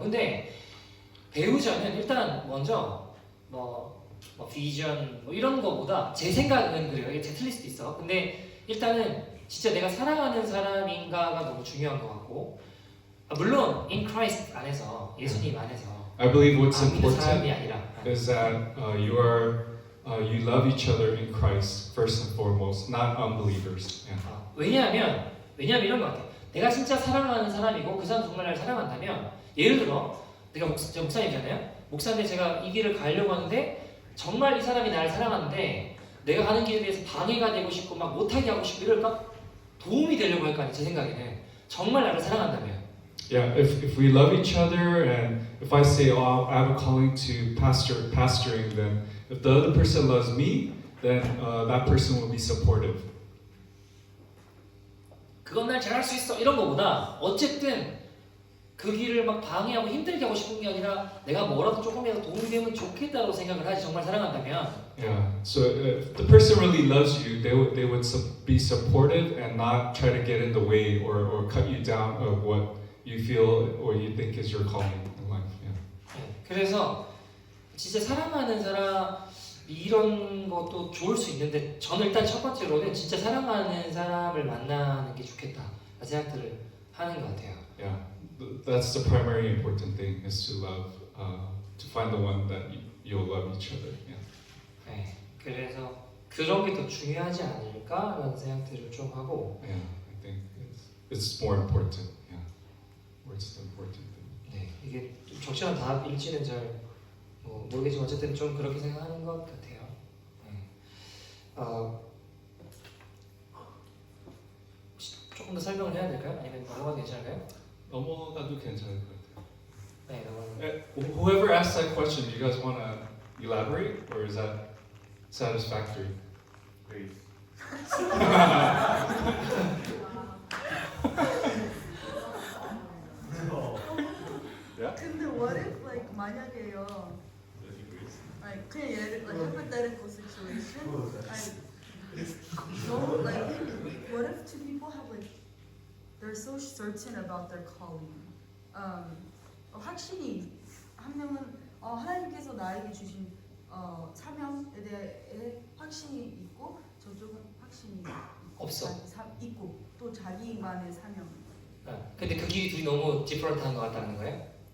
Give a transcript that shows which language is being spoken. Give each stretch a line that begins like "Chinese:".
Korean: 근데 배우자는 일단 먼저 뭐 비전 뭐 이런 거보다 제 생각은 그래요. 이게 제 틀릴 수도 있어. 근데 일단은 진짜 내가 사랑하는 사람인가가 너무 중요한 것 같고 물론
English: in Christ
Korean: 안에서 예수님 안에서
English: I believe what's
Korean: 믿는 사람이
English: important
Korean: 아니라
English: is that you love each other in Christ first and foremost, not unbelievers. Yeah.
Korean: 왜냐하면 이런 것 같아. 내가 진짜 사랑하는 사람이고 그 사람 정말 나를 사랑한다면 예를 들어 내가 목사님이잖아요. 목사인데 제가 이 길을 가려고 하는데 정말 이 사람이 나를 사랑하는데 내가 가는 길에 대해서 방해가 되고 싶고 막 못하게 하고 싶고 이럴까? 도움이 되려고 할 거 아니에요. 제 생각에는. 정말 나를 사랑한다면
English: Yeah, if we love each other and if I say, oh, I have a calling to pastoring, then if the other person loves me, then that person will be supportive.
Korean: 그건 날 잘할 수 있어 이런 거보다 어쨌든 그 길을 막 방해하고 힘들게 하고 싶은 게 아니라 내가 뭐라도 조금이라도 도움이 되면 좋겠다고 생각을 하지 정말 사랑한다면
English: Yeah. So if the person really loves you, they would be supportive and not try to get in the way or cut you down of what you feel or you think is your calling in life. Yeah.
Korean: 네, 그래서 진짜 사랑하는 사람 이런 것도 좋을 수 있는데 저는 일단 첫 번째로는 진짜 사랑하는 사람을 만나는 게 좋겠다 생각들을 하는 것 같아요.
English: Yeah. That's the primary important thing is to love, to find the one that you'll love each other. Yeah.
Korean: 네, 그래서 그런 게 더 중요하지 않을까라는 생각들을 좀 하고.
English: Yeah, I think it's more important. Yeah, what's the important thing?
Korean: 네, 이게 좀 적절한 답일지는 잘 모르겠지만 어쨌든 좀 그렇게 생각하는 것 같아요. 네. 혹시 조금 더 설명을 해야 될까요? 아니면 넘어가도 괜찮을까요? 넘어가도 괜찮을 것 같아요. 네, 넘어가도.
English: Whoever asked that question, do you guys want to elaborate, or is that satisfactory? Great. Yeah?
Korean: 근데
English: what if like
Korean: 만약에요
English: like
Korean: 그냥 예를
English: like hypothetical situation like no like what if two people have like they're so certain about their calling
Korean: 확신이 한 명은 하나님께서 나에게 주신 사명에 대해 확신이 있고 저쪽은 확신이 없어. 있고 또 자기만의 사명 근데 그 길이 둘이 너무 디퍼런트한 것 같다는 거예요?